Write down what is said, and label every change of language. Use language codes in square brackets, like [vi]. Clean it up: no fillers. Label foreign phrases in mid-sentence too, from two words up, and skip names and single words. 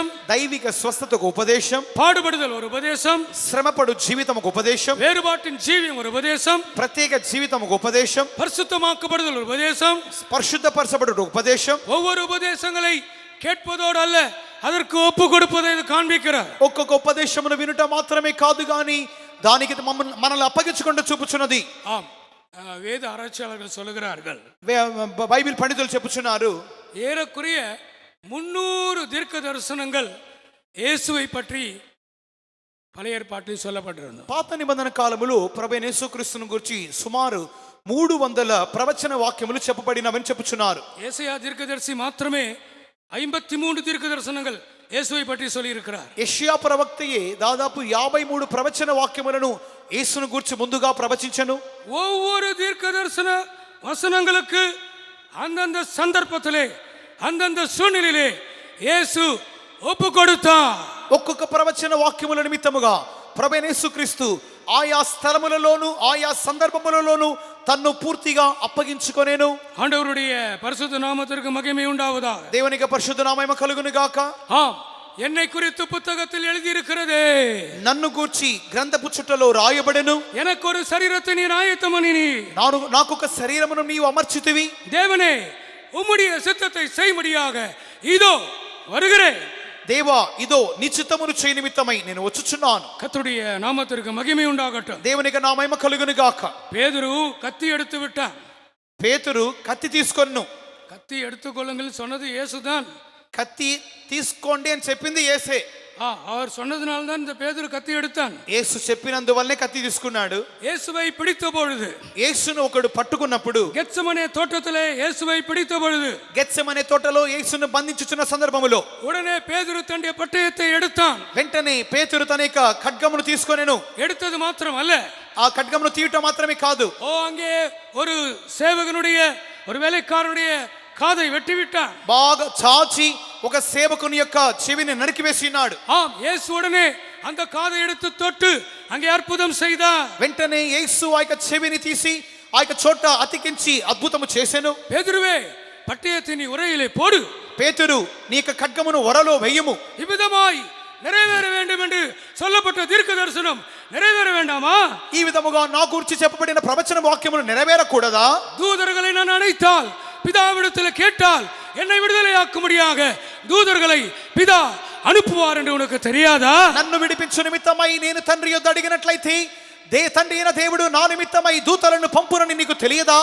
[te] దైవిక స్వస్థత ఒక ఉపదేశం, [ta] பாடுபடுதல் ஒரு உபதேசம், [te] శ్రమపడు జీవితం ఒక ఉపదేశం, [ta] வேறுபாட்டின் ஜீவியம் ஒரு உபதேசம், [te] ప్రత్యేక జీవితం ఒక ఉపదేశం, [ta] பரிசுத்தமாக்கப்படுதல் ஒரு உபதேசம். [te] పరిశుద్ధపరచబడు ఒక ఉపదేశం. [ta] ஒவ்வொரு உபதேசங்களை கேட்பதோடு அல்ல, அதற்கு ஒப்பு கொடுப்பதை இது காண்பிக்கிறார். [te] ఒక్కొక్క ఉపదేశమును వినుట మాత్రమే కాదు గాని దానికి మనల్ని అప్పగించుకుంటూ చూపుచున్నది. [ta] ஆம், வேத ஆராய்ச்சியாளர்கள் சொல்லுகிறார்கள், [te] బైబిల్ పండితులు చెప్పుచున్నారు, [ta] ஏறக்குறைய 300 தீர்க்க தரிசனங்கள் இயேசுவை பற்றி பழைய ஏற்பாட்டில் சொல்லப்பட்டிருந்தது. [te] పాత నిబంధన కాలములో ప్రభువైన యేసుక్రీస్తును గురించి సుమారు 300 ప్రవచన వాక్యములు చెప్పబడినవని చెప్పుచున్నారు. [ta] ஏசாயா தீர்க்கதரிசி மாத்திரமே 53 தீர்க்க தரிசனங்கள் இயேசுவை பற்றி சொல்லி இருக்கிறார். [te] యెషయా ప్రవక్తయే దాదాపు 53 ప్రవచన వాక్యములను యేసును గురించి ముందుగా ప్రవచించెను. [ta] ஒவ்வொரு தீர்க்க தரிசன வசனங்களுக்கு அந்தந்த சந்தர்ப்பத்திலே அந்தந்த சூழ்நிலையிலே இயேசு ஒப்பு கொடுத்தார். [te] ఒక్కొక్క ప్రవచన వాక్యముల నిమిత్తముగా ప్రభువైన యేసుక్రీస్తు ఆయా స్థలములలోను ఆయా సందర్భములలోను తన్ను పూర్తిగా అప్పగించుకొనేను. [ta] ஆண்டவருடைய பரிசுத்த நாமத்திற்கு மகிமை உண்டாவதாக. [te] దేవునికి పరిశుద్ధ నామము కలుగును గాక. [ta] ஆம், என்னை குறித்து புத்தகத்தில் எழுதியிருக்கிறதே, [te] నన్ను గూర్చి గ్రంథపు చుట్టలో రాయబడెను. [ta] எனக்கு ஒரு சரீரத்தை நீர் ஆயத்தம் பண்ணினீர். [te] నాకొక శరీరమును నీవు అమర్చితివి. [ta] தேவனே, உம்முடைய சித்தத்தை செய்யும்படியாக இதோ வருகிறேன். [te] దేవా ఇదో నీ చిత్తమును చేయ నిమిత్తమై నేను వచ్చుచున్నాను. [ta] கர்த்தருடைய நாமத்திற்கு மகிமை உண்டாகட்டும். [te] దేవునికి నా మహిమ కలుగును గాక. [ta] பேதுரு கத்தி எடுத்து விட்டான். [te] పేతురు కత్తి తీసుకొన్ను. [ta] கத்தி எடுத்துக்கொள்ளுங்கள் சொன்னது இயேசுதான். [te] కత్తి తీసుకోండి అని చెప్పింది యేసే. [ta] அவர் சொன்னதுனால தான் இந்த பேதுரு கத்தி எடுத்தான். [te] యేసు చెప్పినందువల్లే కత్తి తీసుకున్నాడు. [ta] இயேசுவை பிடித்த பொழுது, [te] యేసును ఒకడు పట్టుకున్నప్పుడు, [ta] கெத்செமனே தோட்டத்திலே இயேசுவை பிடித்த பொழுது, [te] గెత్సెమనే తోటలో యేసును బంధించుచున్న సందర్భములో [ta] உடனே பேதுரு தன்னுடைய பட்டயத்தை எடுத்தான். [te] వెంటనే పేతురు తన యొక్క ఖడ్గమును తీసుకొనెను. [ta] எடுத்தது மாத்திரமல்ல, [te] ఆ ఖడ్గమును తీయటం మాత్రమే కాదు, [ta] அங்கே ஒரு சேவகனுடைய ஒரு வேலைக்காரனுடைய காதை வெட்டி விட்டான். [te] బాగా చాచి ఒక సేవకుని యొక్క చెవిని నరికివేసినాడు. [ta] ஆம், இயேசு உடனே அந்த காதை எடுத்து தொட்டு அங்கே அற்புதம் செய்தார். [te] వెంటనే యేసు ఆ యొక్క చెవిని తీసి ఆ యొక్క చోట అతికించి అద్భుతము చేసెను. [ta] பேதுருவே, பட்டயத்தை நீ உரையிலே போடு. [te] పేతురు నీ యొక్క ఖడ్గమును వరలో వెయ్యము. [ta] இவ்விதமாய் நிறைவேற வேண்டும் என்று சொல்லப்பட்ட தீர்க்க தரிசனம் நிறைவேற வேண்டாமா? [te] ఈ విధముగా నా గురించి చెప్పబడిన ప్రవచన వాక్యములు నెరవేరకూడదా? [ta] தூதர்களை நான் அழைத்தால், பிதாவிடத்தில் கேட்டால் என்னை விடுதலையாக்கும்படியாக தூதர்களை பிதா அனுப்புவார் என்று உனக்கு தெரியாதா? [te] నన్ను విడిపించు నిమిత్తమై నేను తండ్రి యొద్ద అడిగినట్లయితే తండ్రి అయిన దేవుడు నా నిమిత్తమై దూతలను పంపునని నీకు తెలియదా?